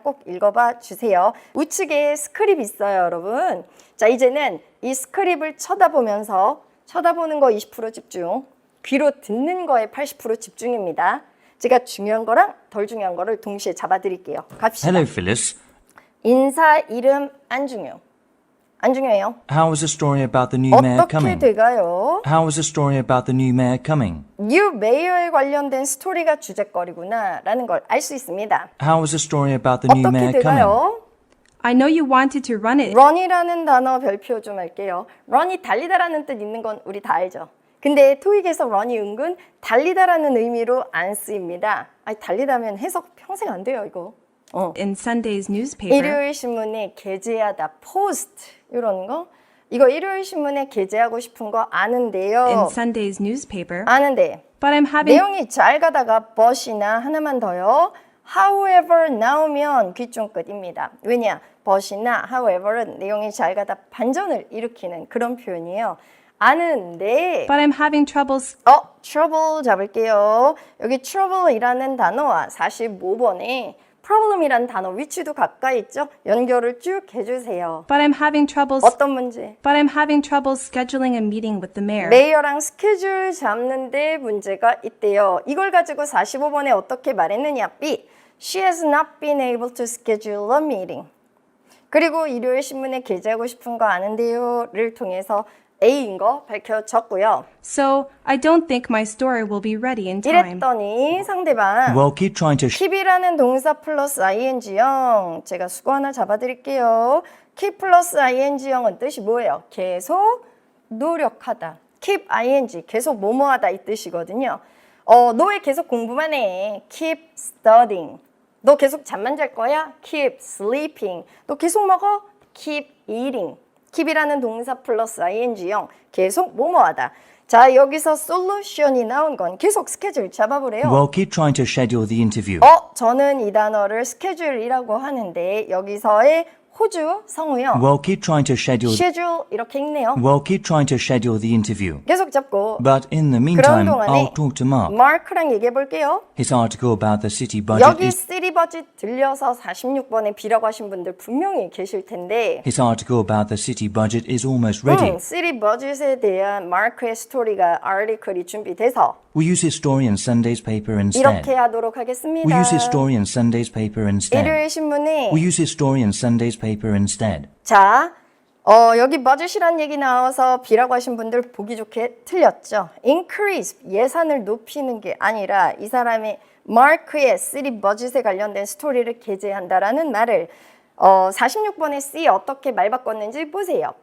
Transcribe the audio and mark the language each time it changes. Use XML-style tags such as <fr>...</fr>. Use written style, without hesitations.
<ko>꼭 읽어봐 주세요. 우측에 스크립 있어요, 여러분. 자, 이제는 이 스크립을 쳐다보는 거 20% 집중, 귀로 듣는 거에 80% 집중입니다. 제가 중요한 거랑 덜 중요한 거를 동시에 잡아드릴게요. 갑시다.</ko> <en>Hello, Phyllis.</en> <ko>인사, 이름 안 중요. 안 중요해요.</ko> <en>How was the story about the new mayor</en> <ko>어떻게</ko> <en>coming?</en> <ko>돼가요?</ko> <en>How was the story about the new mayor coming?</en> <ko>뉴 메이어에 관련된 스토리가 주제거리구나 라는 걸 알 수 있습니다.</ko> <en>How was the story about the new</en> <ko>어떻게</ko> <en>mayor coming?</en> <ko>돼가요?</ko> <en>I know you wanted to run it.</en> <ko>run이라는 단어 별표 좀 할게요. run이 달리다라는 뜻 있는 건 우리 다 알죠. 근데 토익에서 run이 은근 달리다라는 의미로 안 쓰입니다. 아니, 달리다면 해석 평생 안 돼요, 이거.</ko> <en>In Sunday's newspaper.</en> <ko>일요일 신문에 게재하다, 포스트 이런 거. 이거 일요일 신문에 게재하고 싶은 거 아는데요.</ko> <en>In Sunday's newspaper.</en> <ko>아는데</ko> <en>But I'm having</en> <ko>내용이 잘 가다가 but이나 하나만 더요. however 나오면 귀중 끝입니다. 왜냐? but이나 however은 내용이 잘 가다 반전을 일으키는 그런 표현이에요. 아는데</ko> <en>But I'm having troubles.</en> <ko>trouble 잡을게요. 여기 trouble이라는 단어와 45번에 problem이라는 단어 위치도 가까이 있죠? 연결을 쭉 해주세요.</ko> <en>But I'm having troubles.</en> <ko>어떤 문제?</ko> <en>But I'm having trouble scheduling a meeting with the mayor.</en> <ko>메이어랑 스케줄 잡는데 문제가 있대요. 이걸 가지고 45번에 어떻게 말했느냐?</ko> <en>B. She has not been able to schedule a meeting.</en> <ko>그리고 일요일 신문에 게재하고 싶은 거 아는데요를 통해서 A인 거 밝혀졌고요.</ko> <en>So I don't think my story will be ready in time.</en> <ko>이랬더니 상대방</ko> <en>Well, keep trying to</en> <ko>keep이라는 동사 플러스 ing형 제가 수고 하나 잡아드릴게요. keep 플러스 ing형은 뜻이 뭐예요? 계속 노력하다. keep ing 계속 뭐뭐하다 이 뜻이거든요. 너 왜 계속 공부만 해?</ko> <en>keep studying.</en> <ko>너 계속 잠만 잘 거야?</ko> <en>keep sleeping.</en> <ko>너 계속 먹어?</ko> <en>keep eating.</en> <ko>keep이라는 동사 플러스 ing형 계속 뭐뭐하다. 자, 여기서 솔루션이 나온 건 계속 스케줄 잡아보래요.</ko> <en>Well, keep trying to schedule the interview.</en> <ko>저는 이 단어를 스케줄이라고 하는데 여기서의 호주 성우요.</ko> <en>Well, keep trying to schedule.</en> <ko>schedule 이렇게 읽네요.</ko> <en>Well, keep trying to schedule the interview.</en> <ko>계속 잡고</ko> <en>But in the</en> <ko>그런</ko> <en>meantime,</en> <ko>동안에</ko> <en>I'll talk to Mark.</en> <ko>마크랑 얘기해 볼게요.</ko> <en>His article about the city budget</en> <ko>여기</ko> <en>is.</en> <ko>시티 버짓 들려서 46번에 B라고 하신 분들 분명히 계실 텐데</ko> <en>His article about the city budget is almost ready.</en> <ko>시티 버짓에 대한 마크의 스토리가 아티클이 준비돼서</ko> <en>We use his story in Sunday's paper instead.</en> <ko>이렇게 하도록 하겠습니다.</ko> <en>We use his story in Sunday's paper instead.</en> <ko>일요일 신문에</ko> <en>We use his story in Sunday's paper instead.</en> <ko>자, 여기 버짓이란 얘기 나와서 B라고 하신 분들 보기 좋게 틀렸죠. increase, 예산을 높이는 게 아니라 이 사람이 마크의 시티 버짓에 관련된 스토리를 게재한다라는 말을 46번에 C 어떻게 말 바꿨는지 보세요.</ko>